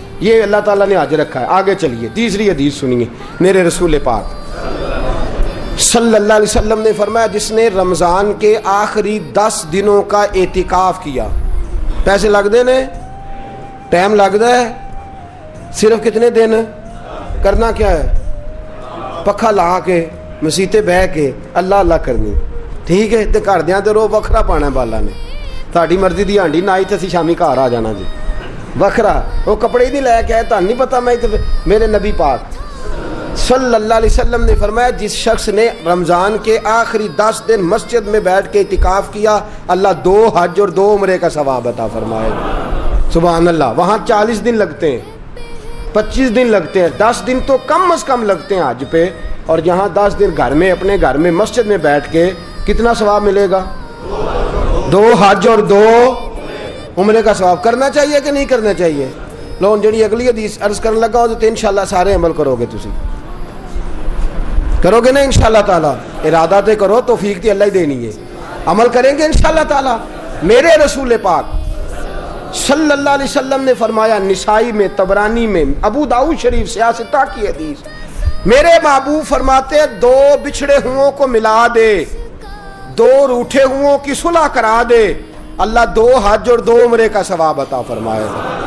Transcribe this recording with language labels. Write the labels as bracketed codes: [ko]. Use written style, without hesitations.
[ur] یہ اللہ تعالیٰ نے حج رکھا ہے. آگے چلیے تیسری حدیث سنیے میرے رسول پاک صلی اللہ علیہ وسلم نے فرمایا جس نے رمضان کے آخری 10 دنوں کا اعتکاف کیا. [pa] پیسے لگتے نے، ٹائم لگتا ہے، صرف کتنے دن کرنا کیا ہے؟ پکھا لا کے مسیتے بہ کے اللہ اللہ کرنی. ٹھیک ہے تے گھر دیاں تے رو وکھرا پانا بالا نے. تہاڈی مرضی دی ہانڈی نہ آئی تے اسی شامی گھر آ جانا جی وکھرا. [ur] وہ کپڑے نہیں لے کے آئے تہن نہیں پتہ. میں میرے نبی پاک صلی اللہ علیہ وسلم نے فرمایا جس شخص نے رمضان کے آخری 10 دن مسجد میں بیٹھ کے اعتکاف کیا اللہ 2 حج اور 2 عمرے کا ثواب عطا فرمائے. سبحان اللہ. وہاں 40 دن لگتے ہیں، 25 دن لگتے ہیں، 10 دن تو کم از کم لگتے ہیں حج پہ. اور یہاں 10 دن گھر میں اپنے گھر میں مسجد میں بیٹھ کے کتنا ثواب ملے گا؟ 2 حج اور 2 عمرے کا ثواب. کرنا چاہیے کہ نہیں کرنا چاہیے؟ [pa] لو جڑی اگلی حدیث عرض کرنے لگا ہو [ur] تو انشاءاللہ سارے عمل کرو گے. [pa] تسی کرو گے نا انشاءاللہ تعالی؟ ارادہ تے کرو، توفیق تے اللہ ہی دینی ہے. [ur] عمل کریں گے انشاءاللہ تعالی. میرے رسول پاک صلی اللہ علیہ وسلم نے فرمایا نسائی میں، طبرانی میں، ابو داؤد شریف سیاستہ کی حدیث، میرے محبوب فرماتے 2 بچھڑے ہوں کو ملا دے، 2 روٹھے ہوں کی صلح کرا دے، اللہ 2 حج اور 2 عمرے کا ثواب عطا فرمائے گا.